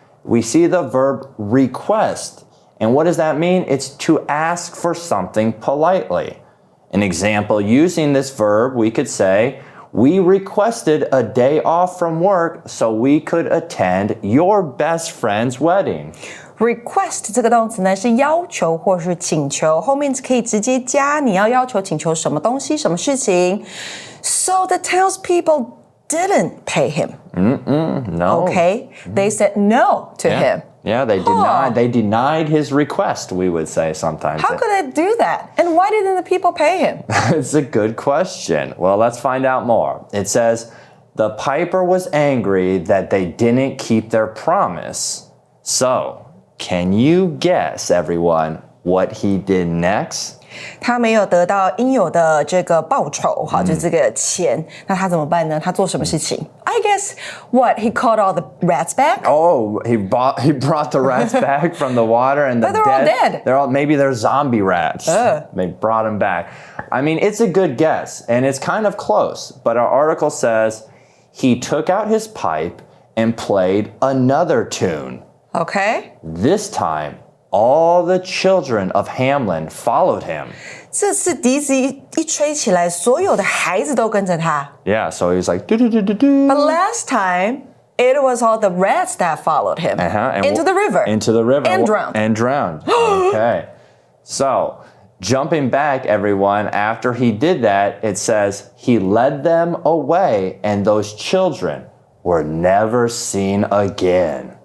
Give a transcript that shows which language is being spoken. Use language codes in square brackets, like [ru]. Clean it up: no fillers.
[en] We see the verb request. And what does that mean? It's to ask for something politely. An example using this verb, we could say, we requested a day off from work so we could attend your best friend's wedding. [zh] Request 这个动词呢是要求或是请求，后面可以直接加你要求请求什么东西、什么事情。 [en] So the townspeople didn't pay him. No. Okay, they said no to him. Yeah, they denied his request, we would say sometimes. How could they do that? And why didn't the people pay him? It's a good question. Well, let's find out more. It says, the piper was angry that they didn't keep their promise. So, can you guess, everyone, what he did next? [zh] 他没有得到应有的这个报酬，好，就这个钱，那他怎么办呢？ [en] 他做什么事情 I guess what he caught all the rats back. Oh, he brought the rats back from the water and But they're all dead. Maybe they're zombie rats. They brought them back. I mean, it's a good guess, and it's kind of close. But our article says he took out his pipe and played another tune. Okay. This time, all the children of Hamlin followed him. [zh] 这次笛子一吹起来，所有的孩子都跟着他。 [en] Yeah, so he's like, do do do do do. But last time, it was all the rats that followed him into the river. Into the river. And drowned. And drowned. Okay. So, jumping back, everyone, after he did that, it says he led them away, and those children were never seen again.